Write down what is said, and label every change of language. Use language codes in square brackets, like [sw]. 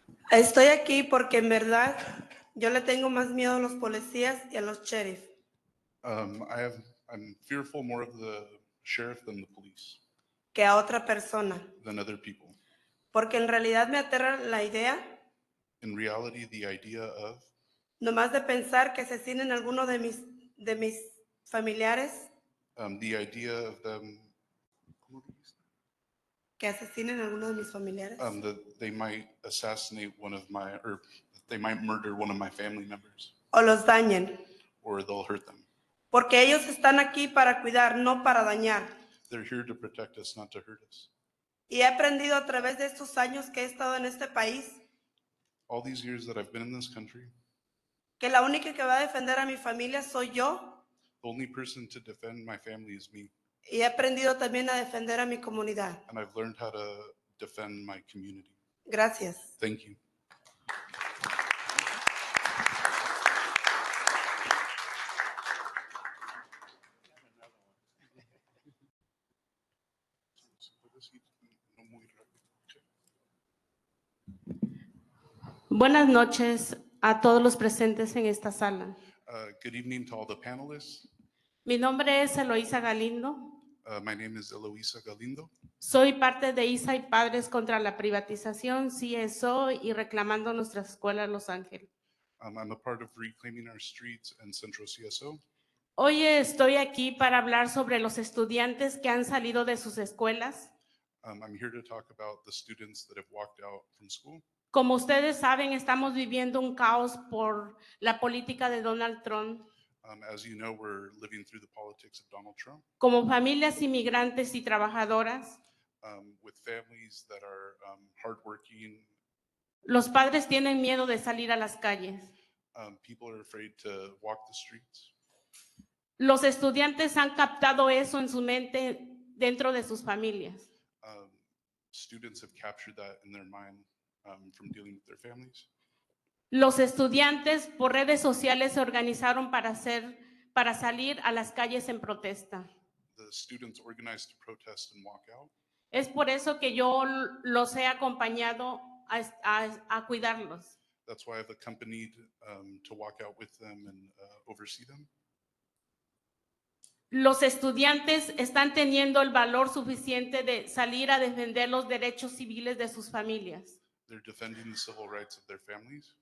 [es] Estoy aquí porque en verdad yo le tengo más miedo a los policías y a los sheriffs. [en] I'm fearful more of the sheriff than the police, [es] Que a otra persona. [en] than other people. [es] Porque en realidad me aterra la idea [en] In reality, the idea of [es] nomás de pensar que asesinen a alguno de mis familiares, [en] the idea of them [es] que asesinen a alguno de mis familiares, [en] that they might assassinate one of my, or they might murder one of my family members, [es] o los dañen. [en] or they'll hurt them. [es] Porque ellos están aquí para cuidar, no para dañar. [en] They're here to protect us, not to hurt us. [es] Y he aprendido a través de estos años que he estado en este país [en] All these years that I've been in this country, [es] que la única que va a defender a mi familia soy yo. [en] the only person to defend my family is me. [es] Y he aprendido también a defender a mi comunidad. [en] And I've learned how to defend my community. [es] Gracias. [en] Thank you. [es] Buenas noches a todos los presentes en esta sala. [en] Good evening to all the panelists. [es] Mi nombre es Eloísa Galindo. [en] My name is Eloisa Galindo. [es] Soy parte de ISA y Padres contra la Privatización, CSO, y reclamando nuestra escuela Los Ángeles. [en] I'm a part of Reclaiming Our Streets and Central CSO. [es] Hoy estoy aquí para hablar sobre los estudiantes que han salido de sus escuelas. [en] I'm here to talk about the students that have walked out from school. [es] Como ustedes saben, estamos viviendo un caos por la política de Donald Trump. [en] As you know, we're living through the politics of Donald Trump. [es] Como familias inmigrantes y trabajadoras, [en] With families that are hardworking, [es] los padres tienen miedo de salir a las calles. [en] people are afraid to walk the streets. [es] Los estudiantes han captado eso en su mente dentro de sus familias. [en] Students have captured that in their mind from dealing with their families. [es] Los estudiantes por redes sociales se organizaron para salir a las calles en protesta. [en] The students organized to protest and walk out. [es] Es por eso que yo los he acompañado a cuidarlos. [en] That's why I've accompanied to walk out with them and oversee them. [es] Los estudiantes están teniendo el valor suficiente de salir a defender los derechos civiles de sus familias. [en] They're defending the civil rights of their families,